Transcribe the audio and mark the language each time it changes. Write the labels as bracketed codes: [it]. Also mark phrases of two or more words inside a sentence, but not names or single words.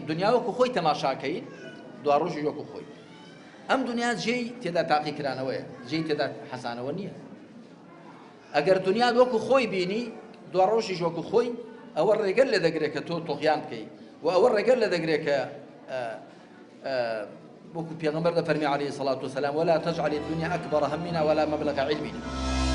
[ckb] دنیا وەکو خۆی تەماشاکەین دوا ڕۆژی وەکو خۆی ئەم دنیا جێی تێدا تاقیکرانەوەیە جێی تێدا حەسانەوە نییە ئەگەر دنیا وەکو خۆی بینی دوا ڕۆژیش وەکو خۆی ئەوە ڕێگەل لێ دەگرێت کە تۆ تۆقیان بکەی و ئەوە ڕێگەل لێ دەگرێت کە وەکو پێغەمبەر دەفەرمی [ar] عەلەیهی سەڵاتو وەسەلام ولا تجعل الدنيا أكبر همنا ولا مبلغ علمنا